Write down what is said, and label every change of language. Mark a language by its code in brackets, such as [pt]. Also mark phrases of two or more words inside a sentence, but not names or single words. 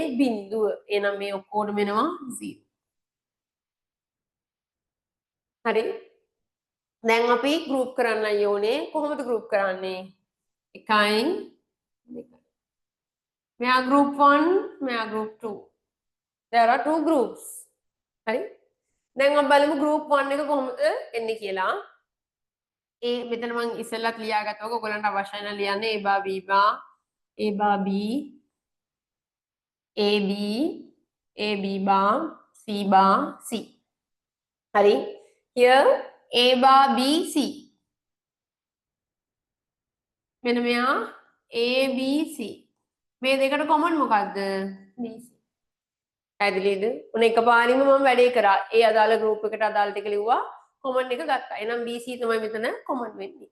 [si] බිංදුව. එහෙනම් මේ ඔක්කොටම එනවා 0. හරි? දැන් අපි ගෲප් කරන්නයි ඕනේ. කොහොමද ගෲප් කරන්නේ? 1යි 2යි. මෙයා group 1, මෙයා group 2. [en] There are two groups. [si] හරි? දැන් අපි බලමු group 1 එක කොහොමද එන්නේ කියලා. මෙතන මම ඉස්සෙල්ලත් ලියාගත්තා. ඔයගොල්ලන්ට අවශ්‍ය නම් ලියන්න [en] A bar B bar A bar B A B A B bar C bar C. හරි? Here A bar B C. [si] මෙන්න මෙයා [en] A B C. [si] මේ දෙකට කොමන් මොකද්ද? BC. පැහැදිලිද? උන එකපාරින්ම මම වැඩේ කරා. ඒ අදාළ group එකට අදාළ ටික ලිව්වා. කොමන් එක ගත්තා. එහෙනම් BC තමයි මෙතන කොමන් වෙන්නේ.